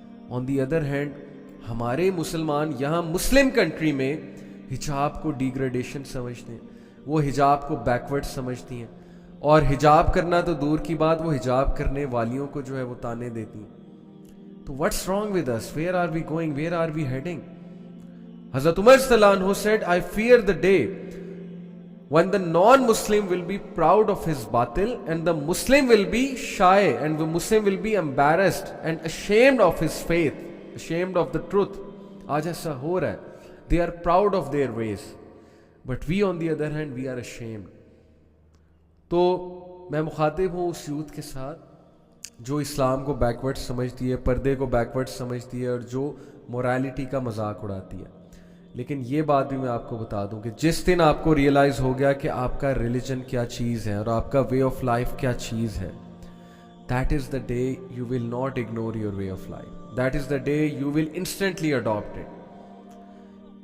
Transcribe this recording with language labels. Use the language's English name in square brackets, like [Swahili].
[English] on the other hand [Urdu] ہمارے مسلمان یہاں مسلم کنٹری میں حجاب کو ڈیگریڈیشن سمجھتے ہیں, وہ حجاب کو بیکورڈ سمجھتی ہیں, اور حجاب کرنا تو دور کی بات, وہ حجاب کرنے والیوں کو جو ہے وہ تانے دیتی ہیں. [English] تو what's wrong with us, where are we going, where are we heading. حضرت عمر رضی اللہ عنہ said, I fear the day when the non-Muslim will be proud of his batil and the Muslim will be shy and the Muslim will be embarrassed and ashamed of his faith, ashamed of the truth. [Urdu] آج ایسا ہو رہا ہے, [English] they are proud of their ways but we on the other hand we are ashamed. [Urdu] تو میں مخاطب ہوں اس youth کے ساتھ جو اسلام کو بیکورڈ سمجھتی ہے, پردے کو بیکورڈ سمجھتی ہے, اور جو مورالٹی کا مذاق اڑاتی ہے. لیکن یہ بات بھی میں آپ کو بتا دوں کہ جس دن آپ کو ریئلائز ہو گیا کہ آپ کا ریلیجن کیا چیز ہے اور آپ کا وے آف لائف کیا چیز ہے, [English] That is the day you will not ignore your way of life, that is the day you will instantly adopt it.